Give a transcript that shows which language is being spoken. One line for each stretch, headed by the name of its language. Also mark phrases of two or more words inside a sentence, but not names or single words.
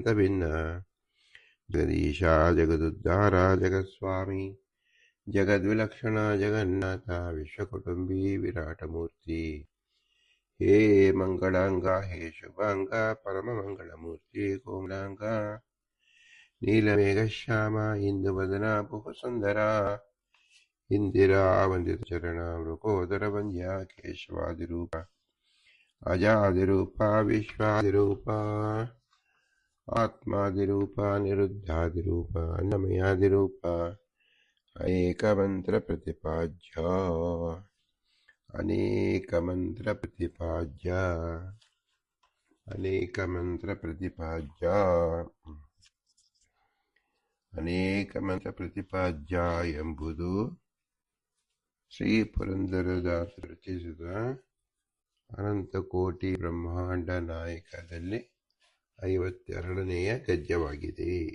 Kannada: ಭಿನ್ನ ಜಗದೀಶ ಜಗದುದ್ಧಾರ ಜಗತ್ಸ್ವಾಮಿ ಜಗದ್ವಿಲಕ್ಷಣ ಜಗನ್ನಾಥ ವಿಶ್ವಕುಟುಂಬಿ ವಿರಾಟಮೂರ್ತಿ ಹೇ ಮಂಗಳಾಂಗ ಹೇ ಶುಭಾಂಗ ಪರಮ ಮಂಗಳಮೂರ್ತಿ ಕೋಮಲಾಂಗ ನೀಲಮೇಘಶ್ಯಾಮ ಇಂದುವದನ ಭುವಸುಂದರ ಇಂದಿರಾ ವಂದಿತ ಚರಣ ಮೃಕೋದರ ವಂದ್ಯ ಕೇಶವಾದಿರೂಪ ಅಜಾದಿರೂಪ ವಿಶ್ವಾದಿರೂಪ ಆತ್ಮಾದಿರೂಪ ನಿರುದ್ಧಾದಿರೂಪ ಅನ್ನಮಯಾದಿರೂಪ ಅನೇಕ ಮಂತ್ರ ಪ್ರತಿಪಾದ್ಯ ಅನೇಕ ಮಂತ್ರ ಪ್ರತಿಪಾದ್ಯ ಅನೇಕ ಮಂತ್ರ ಪ್ರತಿಪಾದ್ಯ ಅನೇಕ ಮಂತ್ರ ಪ್ರತಿಪಾದ್ಯ ಎಂಬುದು ಶ್ರೀ ಪುರಂದರದಾಸ ರಚಿಸಿದ ಅನಂತಕೋಟಿ ಬ್ರಹ್ಮಾಂಡ ನಾಯಕದಲ್ಲಿ 52ನೆಯ ಗದ್ಯವಾಗಿದೆ.